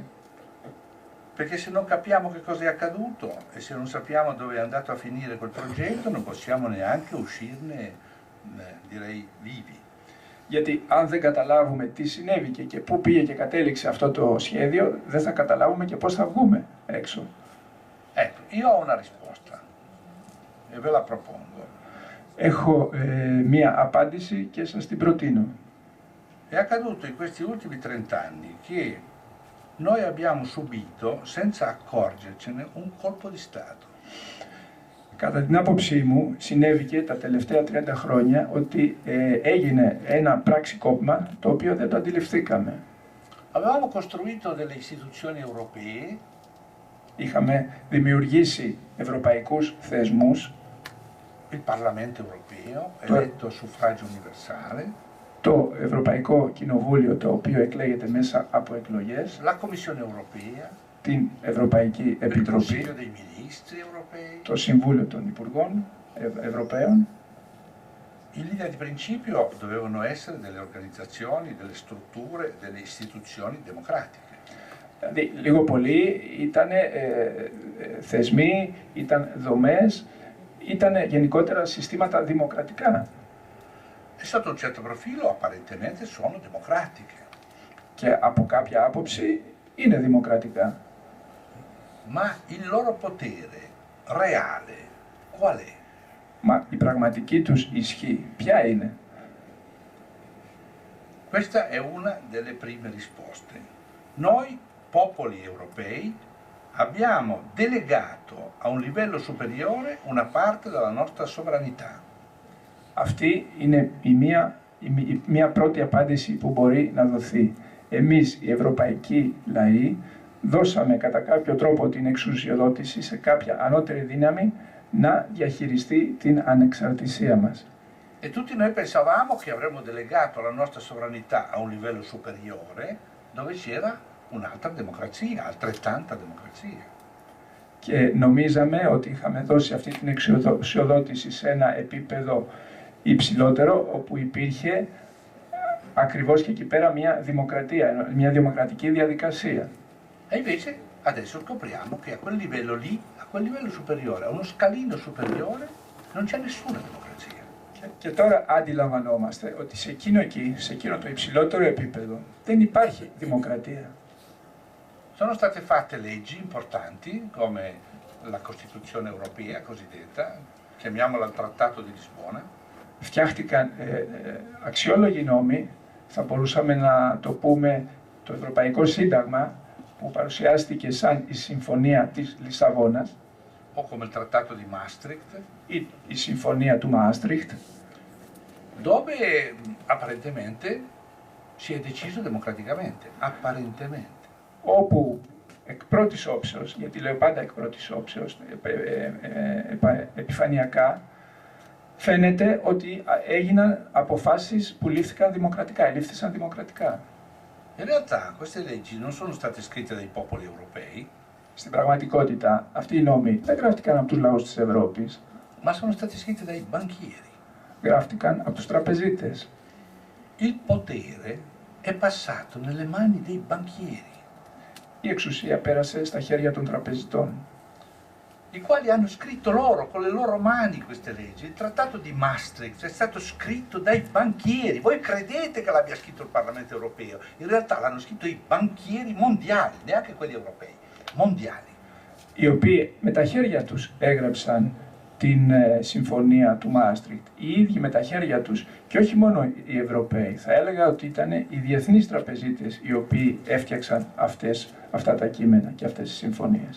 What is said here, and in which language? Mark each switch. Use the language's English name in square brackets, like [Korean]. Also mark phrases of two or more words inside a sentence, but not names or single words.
[Italian] perché se non capiamo che cosa è accaduto e se non sappiamo dove è andato a finire quel progetto, non possiamo neanche uscirne, direi, vivi. [Greek] Γιατί αν δεν καταλάβουμε τι συνέβη και πού πήγε και κατέληξε αυτό το σχέδιο, δεν θα καταλάβουμε και πώς θα βγούμε έξω. [Italian] Ecco, io ho una risposta e ve la propongo. [Greek] Έχω μία απάντηση και σας την προτείνω. [Italian] È accaduto in questi ultimi 30 anni che noi abbiamo subito, senza accorgercene, un colpo di Stato. [Greek] Κατά την άποψή μου, συνέβηκε τα τελευταία 30 χρόνια ότι έγινε ένα πραξικόπημα το οποίο δεν το αντιληφθήκαμε. [Italian] Avevamo costruito delle istituzioni europee, [Greek] Είχαμε δημιουργήσει ευρωπαϊκούς θεσμούς, [Italian] il Parlamento europeo, eletto a suffragio universale, [Greek] το Ευρωπαϊκό Κοινοβούλιο το οποίο εκλέγεται μέσα από εκλογές, [Italian] la Commissione europea, [Greek] την Ευρωπαϊκή [Italian] il [Greek] Επιτροπή, [Italian] Consiglio dei Ministri europei. [Greek] το Συμβούλιο των Υπουργών Ευρωπαίων. [Italian] In linea di principio dovevano essere delle organizzazioni, delle strutture, delle istituzioni democratiche. [Greek] Δηλαδή, λίγο πολύ ήταν θεσμοί, ήταν δομές, ήταν γενικότερα συστήματα δημοκρατικά. [Italian] E sotto un certo profilo apparentemente sono democratiche. [Greek] Και από κάποια άποψη είναι δημοκρατικά. [Italian] Ma il loro potere reale qual è? [Greek] Μα η πραγματική τους ισχύ ποια είναι? [Italian] Questa è una delle prime risposte. Noi, popoli europei, abbiamo delegato a un livello superiore una parte della nostra sovranità. [Greek] Αυτή είναι μία πρώτη απάντηση που μπορεί να δοθεί. Εμείς οι ευρωπαϊκοί λαοί δώσαμε κατά κάποιο τρόπο την εξουσιοδότηση σε κάποια ανώτερη δύναμη να διαχειριστεί την ανεξαρτησία μας. [Italian] E tutti noi pensavamo che avremmo delegato la nostra sovranità a un livello superiore dove c'era un'altra democrazia, altrettanta democrazia. [Greek] Και νομίζαμε ότι είχαμε δώσει αυτή την εξουσιοδότηση σε ένα επίπεδο υψηλότερο, όπου υπήρχε ακριβώς και εκεί πέρα μια δημοκρατία, μια δημοκρατική διαδικασία. [Italian] E invece adesso scopriamo che a quel livello lì, a quel livello superiore, a uno scalino superiore, non c'è nessuna democrazia. [Greek] Και τώρα αντιλαμβανόμαστε ότι σε εκείνο εκεί, σε εκείνο το υψηλότερο επίπεδο, δεν υπάρχει δημοκρατία. [Italian] Sono state fatte leggi importanti come la Costituzione europea cosiddetta, chiamiamola il Trattato di Lisbona. [Greek] Φτιάχτηκαν αξιόλογοι νόμοι, θα μπορούσαμε να το πούμε το Ευρωπαϊκό Σύνταγμα, που παρουσιάστηκε σαν η Συμφωνία της Λισαβόνας, [Italian] o come il Trattato di Maastricht, [Greek] ή η Συμφωνία του Μάστριχτ, [Italian] dove apparentemente si è deciso democraticamente, apparentemente. [Greek] Όπου εκ πρώτης όψεως, γιατί λέω πάντα εκ πρώτης όψεως, επιφανειακά, φαίνεται ότι έγιναν αποφάσεις που λήφθηκαν δημοκρατικά, ελήφθησαν δημοκρατικά. [Italian] In realtà queste leggi non sono state scritte dai popoli europei, [Greek] Στην πραγματικότητα, αυτοί οι νόμοι δεν γράφτηκαν από τους λαούς της Ευρώπης, [Italian] ma sono state scritte dai banchieri. [Greek] γράφτηκαν από τους τραπεζίτες. [Italian] Il potere è passato nelle mani dei banchieri, [Greek] Η εξουσία πέρασε στα χέρια των τραπεζιτών, [Italian] i quali hanno scritto loro con le loro mani queste leggi. Il trattato di Maastricht è stato scritto dai banchieri. Voi credete che l'abbia scritto il Parlamento europeo? In realtà l'hanno scritto i banchieri mondiali, neanche quelli europei, mondiali. [Greek] οι οποίοι με τα χέρια τους έγραψαν την συμφωνία του Μάστριχτ. Οι ίδιοι με τα χέρια τους, και όχι μόνο οι Ευρωπαίοι, θα έλεγα ότι ήταν οι διεθνείς τραπεζίτες οι οποίοι έφτιαξαν αυτά τα κείμενα και αυτές τις συμφωνίες.